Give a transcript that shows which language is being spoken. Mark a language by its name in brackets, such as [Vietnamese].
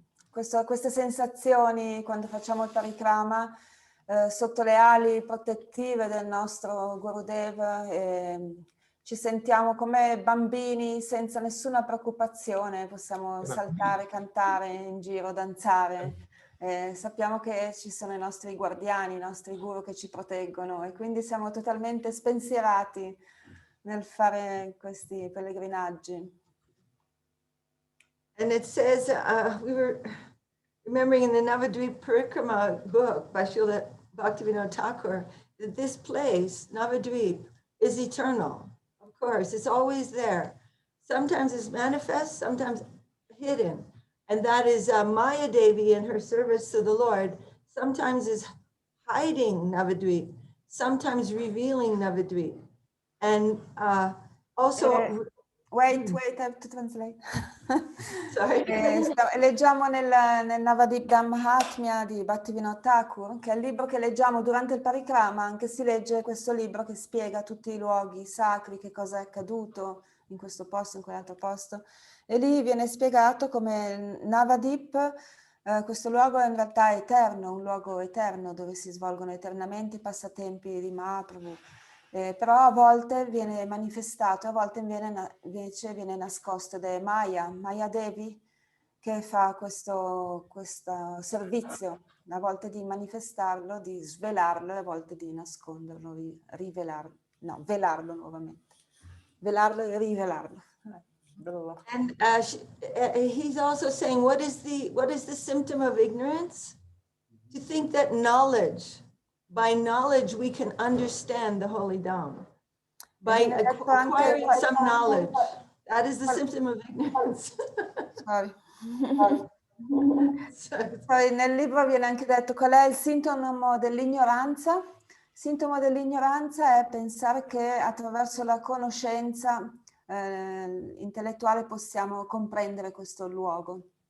[Italian] Queste sensazioni quando facciamo il parikrama sotto le ali protettive del nostro Gurudev, ci sentiamo come bambini senza nessuna preoccupazione, possiamo saltare, cantare in giro, danzare. Sappiamo che ci sono i nostri guardiani, i nostri guru che ci proteggono e quindi siamo totalmente spensierati nel fare questi pellegrinaggi. [English] And it says, we were remembering in the Navadwip Parikrama book by Srila Bhaktivinoda Thakur, that this place, Navadwip, is eternal. Of course, it's always there. Sometimes it's manifest, sometimes hidden. And that is Maya Devi in her service to the Lord, sometimes is hiding Navadwip, sometimes revealing Navadwip. And also... Wait, I have to translate. Sorry. [Italian] Leggiamo nel Navadwip Dham Mahatmya di Bhaktivinoda Thakur, che è il libro che leggiamo durante il parikrama, anche si legge questo libro che spiega tutti i luoghi sacri, che cosa è accaduto in questo posto, in quell'altro posto. E lì viene spiegato come Navadwip, questo luogo è in realtà eterno, un luogo eterno dove si svolgono eternamente i passatempi di Mahaprabhu. Però a volte viene manifestato, a volte invece viene nascosto ed è Maya Devi che fa questo servizio, a volte di manifestarlo, di svelarlo e a volte di nasconderlo, di rivelarlo, no, velarlo nuovamente, velarlo e rivelarlo. [English] And he's also saying, what is the symptom of ignorance? To think that knowledge by knowledge we can understand the holy Dham. By [Italian] viene detto anche [English] acquiring some knowledge. That is the symptom of ignorance. Sorry. So, [Italian] Poi nel libro viene anche detto qual è il sintomo dell'ignoranza. Il sintomo dell'ignoranza è pensare che attraverso la conoscenza intellettuale possiamo comprendere questo luogo.